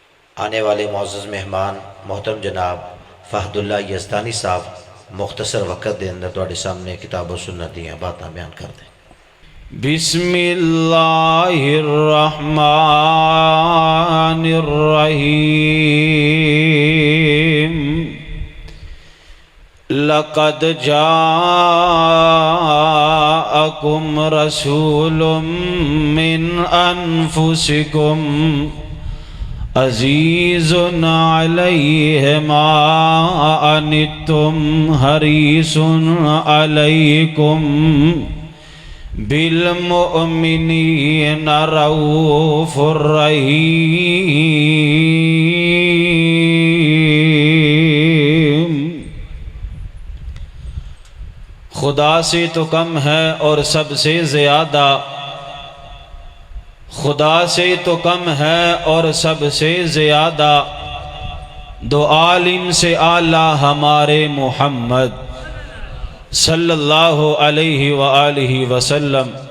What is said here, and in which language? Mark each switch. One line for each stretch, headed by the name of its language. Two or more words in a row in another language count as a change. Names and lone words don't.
Punjabi: آنے والے معزز مہمان محترم جناب فہد اللہ یزدانی صاحب مختصر وقت دے اندر تواڈے سامنے کتاب و سنت دیاں باتاں بیان کر دیں۔
Arabic: بسم اللہ الرحمن الرحیم لقد جاءکم رسول من انفسکم عزیز علیہ ما عنتم حریص علیکم بالمؤمنین رؤوف رحیم۔
Urdu: خدا سے تو کم ہے اور سب سے زیادہ، خدا سے تو کم ہے اور سب سے زیادہ، دو عالم سے اعلیٰ ہمارے محمد
Arabic: صلی اللہ علیہ وآلہ وسلم۔